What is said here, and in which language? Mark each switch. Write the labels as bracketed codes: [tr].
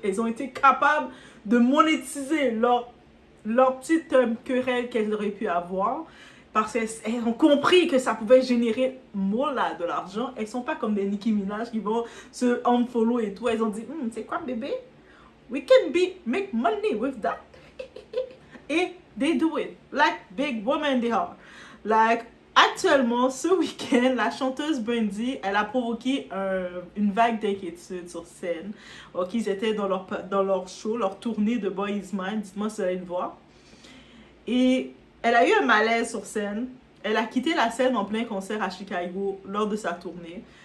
[fr] Elles ont été capables de monétiser leur petite querelle qu'elles auraient pu avoir parce qu'elles ont compris que ça pouvait générer de l'argent. Elles sont pas comme des Nicki Minaj qui vont se unfollow et tout. Elles ont dit c'est quoi bébé, we can make money with that. [en] Et they do it like big women they are. [fr] Like actuellement, ce week-end, la chanteuse Brandy, elle a provoqué une vague d'inquiétude sur scène. Ok, ils étaient dans leur show, leur tournée de Boy Is Mine. Dites-moi si vous allez le voir. Et elle a eu un malaise sur scène. Elle a quitté la scène en plein concert à Chicago lors de sa tournée.